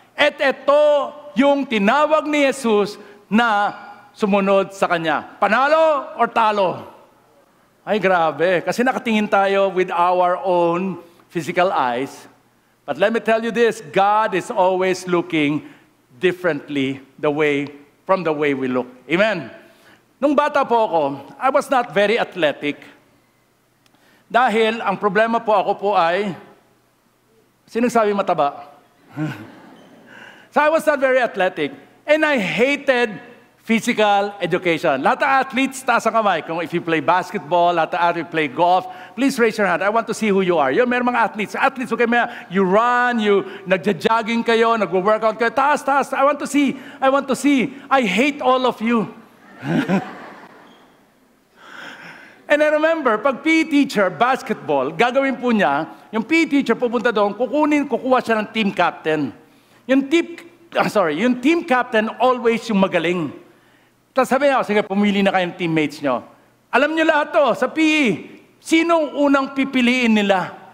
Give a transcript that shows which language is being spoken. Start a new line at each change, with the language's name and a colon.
Filipino: At ito yung tinawag ni Jesus na sumunod sa kanya. Panalo or talo? Ay, grabe. Kasi nakatingin tayo
English: with our own physical eyes. But let me tell you this, God is always looking differently from the way we look. Amen?
Filipino: Nung bata po ako,
English: I was not very athletic.
Filipino: Dahil ang problema po ako po ay, sino nagsabi mataba?
English: So I was not very athletic. And I hated physical education.
Filipino: Lahat ng athletes, taas ang kamay.
English: Kung if you play basketball, lahat ng athletes play golf, please raise your hand. I want to see who you are.
Filipino: Yung meron mga athletes. Athletes, okay,
English: you run,
Filipino: nagja-jogging kayo, nagwo-workout kayo. Taas.
English: I want to see. I hate all of you. And I remember,
Filipino: pag PE teacher, basketball, gagawin po niya, yung PE teacher pupunta doon, kukuha siya ng team captain. Yung team captain always yung magaling. Tapos sabi niya, sige, pumili na kayong teammates nyo. Alam niyo lahat to, sa PE, sinong unang pipiliin nila?